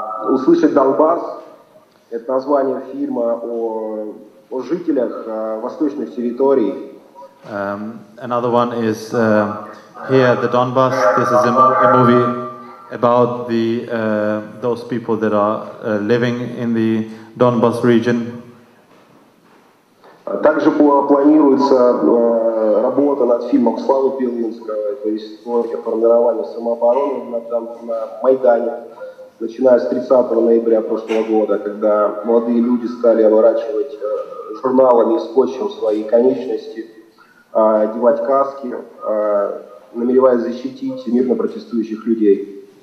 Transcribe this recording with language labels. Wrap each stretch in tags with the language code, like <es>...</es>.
<ru>Услышать Донбасс – это название фильма о жителях восточных территорий.</ru> <en>Another one is Here the Donbass. This is a movie about those people that are living in the Donbass region.</en> <ru>Также планируется работа над фильмом Славы Белинского. Это история формирования самообороны на Майдане, начиная с 30 ноября прошлого года, когда молодые люди стали оборачивать журналами и скотчем свои конечности, одевать каски, намереваясь защитить мирно протестующих людей.</ru>